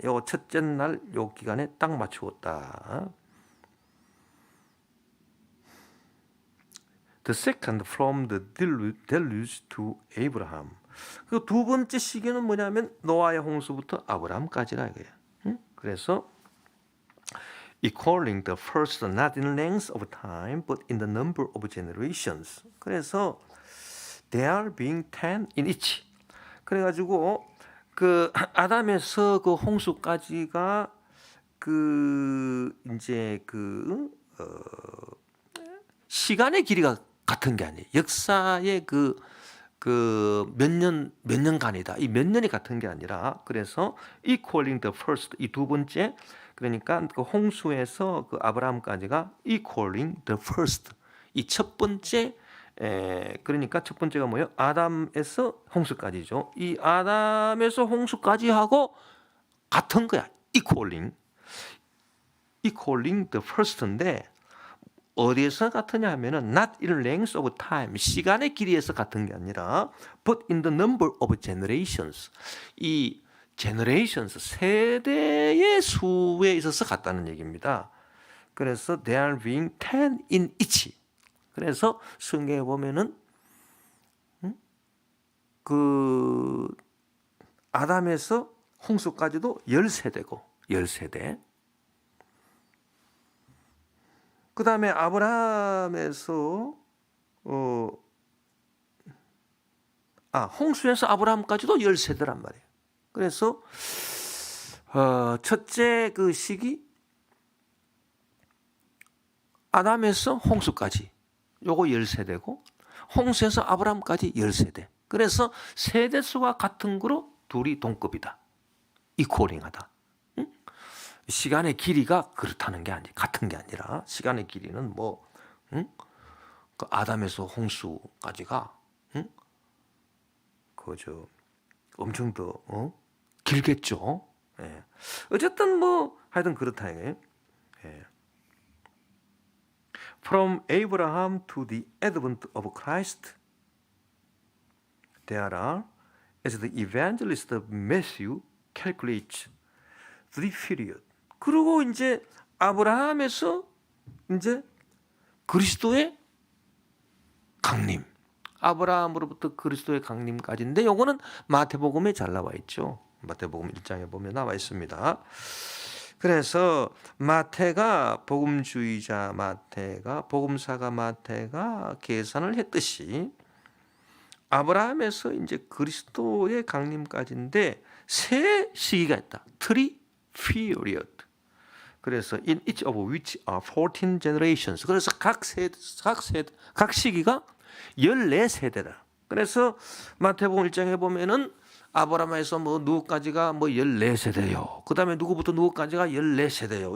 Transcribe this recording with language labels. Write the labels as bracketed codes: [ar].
[ko] 요 첫째 날 요 기간에 딱 맞추었다. [en] The second from the deluge to Abraham. [ko] 그 두 번째 시기는 뭐냐면 노아의 홍수부터 아브라함까지라 이거예요. [en] 그래서 equaling the first not in length of time but in the number of generations. 그래서 They are being ten in each. [ko] 그래가지고 그 아담에서 그 홍수까지가 그 이제 시간의 길이가 같은 게 아니에요. 역사의 몇 년간이다. 이 몇 년이 같은 게 아니라 그래서 [en] equaling the first [ko] 이 두 번째 그러니까 그 홍수에서 그 아브라함까지가 equaling the first 이 첫 번째 그러니까 첫 번째가 뭐예요? 아담에서 홍수까지죠. 이 아담에서 홍수까지 하고 같은 거야. [en] equaling the first [ko] 인데 어디에서 같으냐 하면은 [en] not in length of time [ko] 시간의 길이에서 같은 게 아니라 [en] but in the number of generations [ko] 이 generations 세대의 수에 있어서 같다는 얘기입니다. [en] 그래서 they are being ten in each. [ko] 그래서 성경에 보면은 그 아담에서 홍수까지도 10세대고 10세대. 그 다음에 아브라함에서 홍수에서 아브라함까지도 10세대란 말이에요. 그래서 첫째 그 시기 아담에서 홍수까지 요거 10세대고 홍수에서 아브라함까지 10세대. 그래서 세대수가 같은 거로 둘이 동급이다. 이퀄링하다. 시간의 길이가 그렇다는 게 아니 같은 게 아니라 시간의 길이는 그 아담에서 홍수까지가 엄청 더 길겠죠. 예. 어쨌든 하여튼 그렇다 이게. 예. [en] From Abraham to the advent of Christ, there are, as the evangelist Matthew calculates, the period. [ko] 그리고 이제 아브라함에서 이제 그리스도의 강림, 아브라함으로부터 그리스도의 강림까지인데 요거는 마태복음에 잘 나와 있죠. 마태복음 1장에 보면 나와 있습니다. 그래서 마태가 복음주의자 복음사가 마태가 계산을 했듯이 아브라함에서 이제 그리스도의 강림까지인데 세 시기가 있다. [en] Three period. 그래서 in each of which are 14 generations. [ko] 그래서 각 시기가 14세대다. 그래서 마태복음 1장에 보면은 아브라함에서 누구까지가 14세대요. 그 다음에 누구부터 누구까지가 14세대요.